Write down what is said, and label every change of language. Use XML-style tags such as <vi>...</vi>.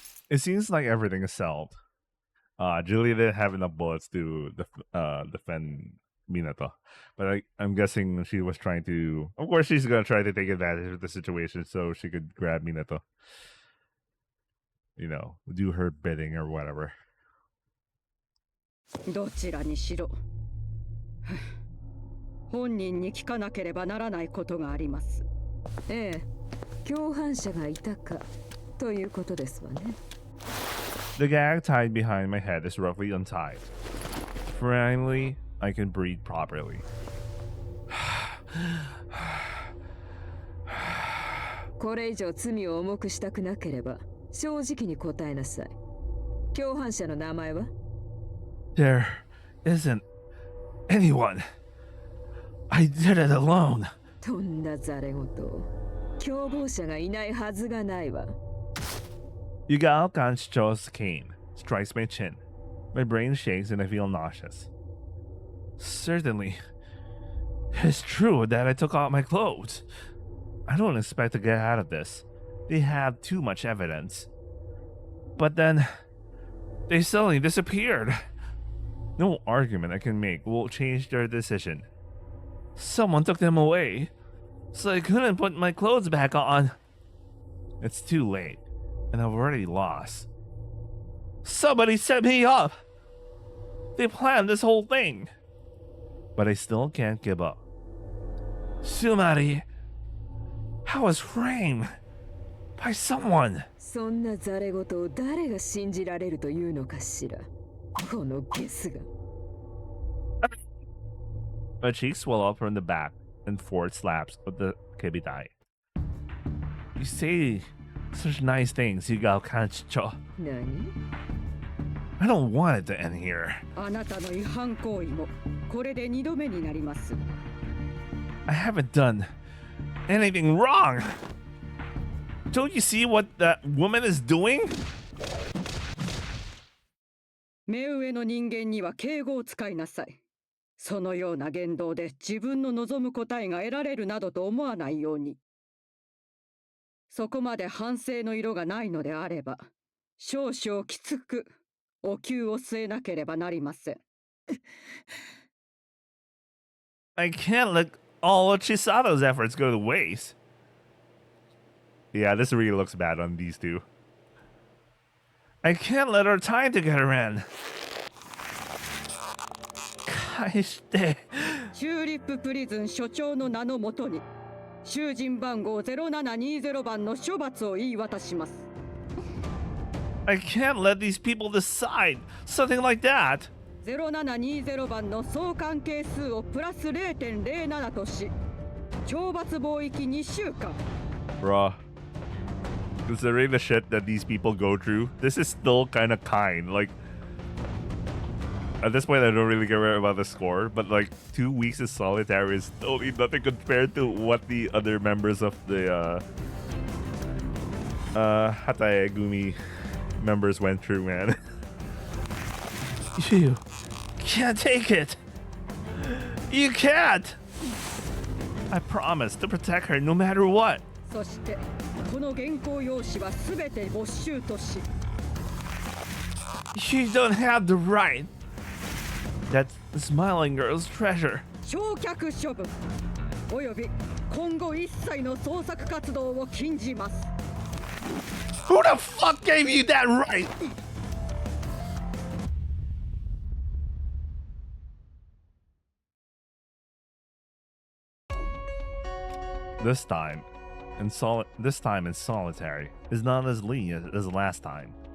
<en>It seems like everything is solved. Julia didn't have enough bullets to defend Minato, but I'm guessing she was trying to. Of course, she's gonna try to take advantage of the situation so she could grab Minato. You know, do her bidding or whatever.</en> <ja>どちらにしろ本人に聞かなければならないことがあります。ええ、共犯者がいたかということですわね。</ja> <en>The gag tied behind my head is roughly untied. Finally, I can breathe properly.</en> <ja>これ以上罪を重くしたくなければ正直に答えなさい。共犯者の名前は？</ja> <en>There isn't anyone. I did it alone.</en> <ja>とんだざれ言。共謀者がいないはずがないわ。</ja> <en>Yugao Kanchicho's cane strikes my chin. My brain shakes and I feel nauseous. Certainly, it's true that I took off my clothes. I don't expect to get out of this. They have too much evidence. But then, they suddenly disappeared. No argument I can make will change their decision. Someone took them away, so I couldn't put my clothes back on. It's too late, and I've already lost. Somebody set me up! They planned this whole thing. But I still can't give up. Sumari, I was framed by someone.</en> <ja>そんなざれ言を誰が信じられるというのかしら。このゲスが。</ja> <en>My cheeks swell up from the back and forward slaps of the kebitai. You say such nice things, Yugao Kanchicho.</en> <ja>何？</ja> <en>I don't want it to end here.</en> <ja>あなたの違反行為もこれで2度目になります。</ja> <en>I haven't done anything wrong. Don't you see what that woman is doing?</en> <ja>目上の人間には敬語を使いなさい。そのような言動で自分の望む答えが得られるなどと思わないように。そこまで反省の色がないのであれば、少々きつくお灸を据えなければなりません。</ja> <en>I can't let all of Chisato's efforts go to waste. Yeah, this really looks bad on these two. I can't let our time together end.</en> <ja>返して。チューリッププリズン所長の名のもとに、囚人番号0720番の処罰を言い渡します。</ja> <en>I can't let these people decide something like that.</en> <ja>0720番の相関係数をプラス 0.07 とし、懲罰貿易2週間。</ja> <en>Bruh. Considering the shit that these people go through, this is still kind of kind. Like, at this point, I don't really care about the score, but like 2 weeks of solitary is totally nothing compared to what the other members of the Hataegumi members went through, man. You can't take it. You can't. I promise to protect her no matter what.</en> <ja>そしてこの原稿用紙はすべて没収とし。</ja> <en>You don't have the right. That's the smiling girl's treasure.</en> <ja>焼却処分および今後一切の創作活動を禁じます。</ja> <en>Who the fuck gave you that right? This time in solitary is not as lenient as last time.</en>